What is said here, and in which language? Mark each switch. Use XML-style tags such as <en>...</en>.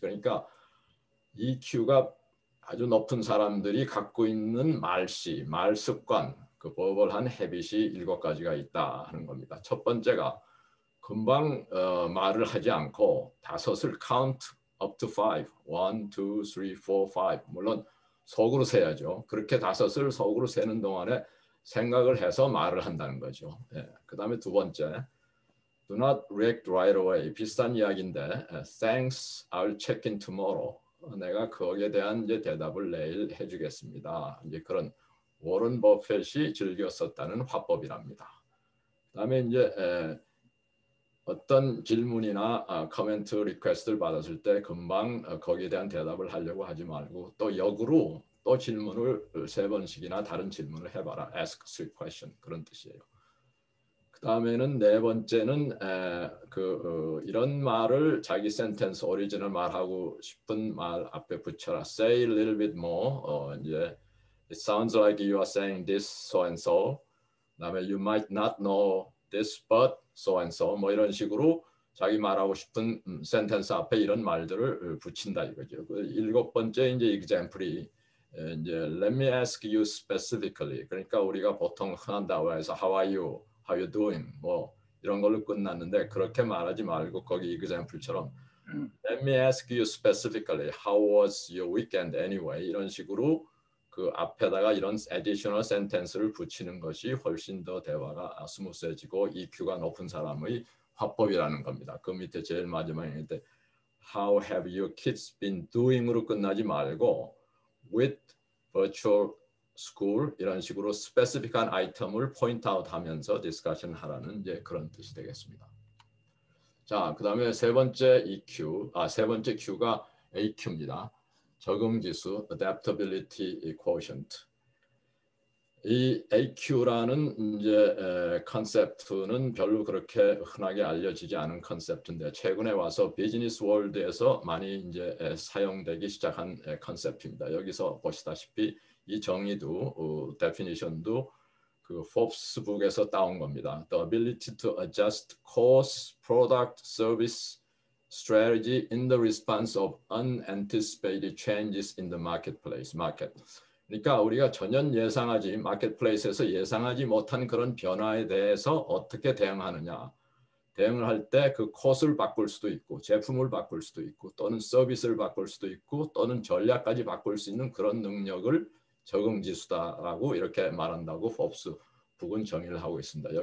<ko>그러니까 EQ가 아주 높은 사람들이 갖고 있는 말씨, 말 습관, 그 버벌한 헤빗이 7가지가 있다 하는 겁니다. 첫 번째가 금방 말을 하지 않고 5을</ko> <en>count up to 5,</en> <ko>1, 2, 3, 4, 5. 물론 속으로 세야죠. 그렇게 5을 속으로 세는 동안에 생각을 해서 말을 한다는 거죠. 그 다음에 두 번째,</ko> <en>do not react right away.</en> <ko>비슷한 이야기인데,</ko> <en>thanks, I'll check in tomorrow.</en> <ko>내가 거기에 대한 이제 대답을 내일 해주겠습니다. 이제 그런 워런 버핏이 즐겨 썼다는 화법이랍니다. 그다음에 이제 어떤 질문이나 커멘트 리퀘스트를 받았을 때 금방 거기에 대한 대답을 하려고 하지 말고 또 역으로 또 질문을 3번씩이나 다른 질문을 해봐라.</ko> <en>Ask 3 questions</en> <ko>그런 뜻이에요. 그다음에는 네 번째는 이런 말을 자기 센텐스 오리지널 말하고 싶은 말 앞에 붙여라.</ko> <en>Say a little bit more. 이제 It sounds like you are saying this so and so. 그다음에 You might not know this but so and so.</en> <ko>뭐 이런 식으로 자기 말하고 싶은 센텐스 앞에 이런 말들을 붙인다 이거죠. 그 7번째 이제 example이 이제</ko> <en>Let me ask you specifically. 그러니까 우리가 보통 흔한 대화에서 How are you? How you doing?</en> <ko>뭐 이런 걸로 끝났는데 그렇게 말하지 말고 거기 example처럼</ko> <en>Let me ask you specifically, how was your weekend anyway?</en> <ko>이런 식으로 그 앞에다가 이런 additional sentence를 붙이는 것이 훨씬 더 대화가 스무스해지고 EQ가 높은 사람의 화법이라는 겁니다. 그 밑에 제일 마지막에 있는데</ko> <en>How have your kids been doing</en> <ko>으로 끝나지 말고</ko> <en>with virtual school</en> <ko>이런 식으로 스페시픽한 아이템을 포인트아웃 하면서 디스커션 하라는 이제 그런 뜻이 되겠습니다. 자, 그다음에 세 번째 Q가 AQ입니다. 적응지수 Adaptability Quotient. 이 AQ라는 이제 컨셉트는 별로 그렇게 흔하게 알려지지 않은 컨셉트인데 최근에 와서 비즈니스 월드에서 많이 이제 사용되기 시작한 컨셉트입니다. 여기서 보시다시피 이 정의도 definition도 그 Forbes 북에서 따온 겁니다.</ko> <en>The ability to adjust cost, product, service strategy in the response of unanticipated changes in the marketplace.</en> <ko>그러니까 우리가 전혀 예상하지 마켓플레이스에서 예상하지 못한 그런 변화에 대해서 어떻게 대응하느냐. 대응을 할 때 그 코스를 바꿀 수도 있고 제품을 바꿀 수도 있고 또는 서비스를 바꿀 수도 있고 또는 전략까지 바꿀 수 있는 그런 능력을 적응지수다라고 이렇게 말한다고 포브스 북은 정의를 하고 있습니다.</ko>